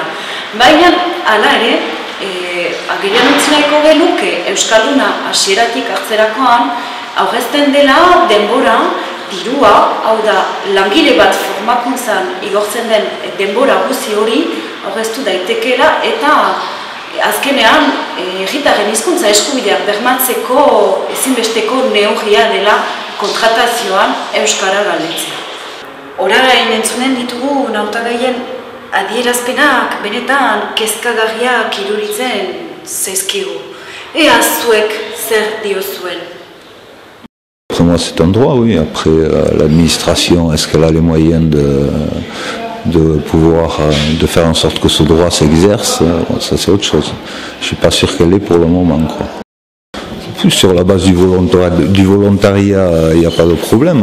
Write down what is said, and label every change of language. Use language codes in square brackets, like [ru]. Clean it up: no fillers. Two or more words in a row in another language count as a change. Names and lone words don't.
[eu] Baina, hala ere, agerian utzi nahiko genuke euskalduna hasieratik hartzerakoan, aurrezten dela denbora, dirua, hau da, langile bat formakuntzan igortzen den denbora guzi hori aurreztu daitekeela, eta azkenean, herritarren hizkuntza eskubideak bermatzeko ezinbesteko neurria dela kontratazioan euskara galdetzea. Orain entzunen ditugu nautagaien adierazpenak benetan kezkagarriak iruritzen zaizkigu. Ea zuek zer diozuen? [fr] Pour moi c'est un droit, oui. Après l'administration, est-ce qu'elle a les moyens de pouvoir de faire en sorte que ce droit s'exerce, ça c'est autre chose. Je suis pas sûr qu'elle l'ait pour le moment, quoi. Plus sur la base du volontariat, il n'y a pas de problème.